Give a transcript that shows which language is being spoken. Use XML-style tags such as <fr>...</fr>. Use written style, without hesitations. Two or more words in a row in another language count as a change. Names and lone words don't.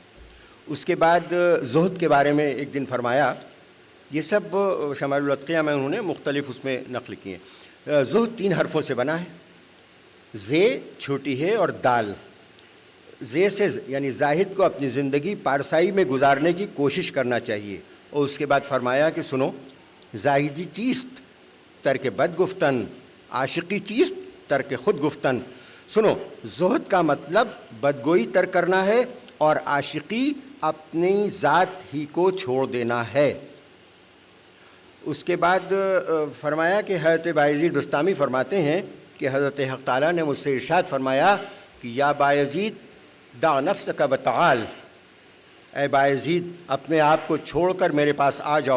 <ur>اس کے بعد زہد کے بارے میں ایک دن فرمایا، یہ سب شمائل الاتقیاء میں انہوں نے مختلف اس میں نقل کیے ہیں۔ زہد 3 حرفوں سے بنا ہے، زے چھوٹی ہے اور دال۔ زے سے یعنی زاہد کو اپنی زندگی پارسائی میں گزارنے کی کوشش کرنا چاہیے، اور اس کے بعد فرمایا کہ سنو،</ur> <fa>زاہدی چیست ترک بد گفتن، عاشقی چیست ترک خود گفتن۔</fa> <ur>سنو، زہد کا مطلب بدگوئی ترک کرنا ہے اور عاشقی اپنی ذات ہی کو چھوڑ دینا ہے۔ اس کے بعد فرمایا کہ حضرت بایزید بستامی فرماتے ہیں کہ حضرت حق تعالیٰ نے مجھ سے ارشاد فرمایا کہ</ur> <ar>یا بایزید دع نفسک وتعال،</ar> <ur>اے بایزید اپنے آپ کو چھوڑ کر میرے پاس آ جاؤ۔</ur>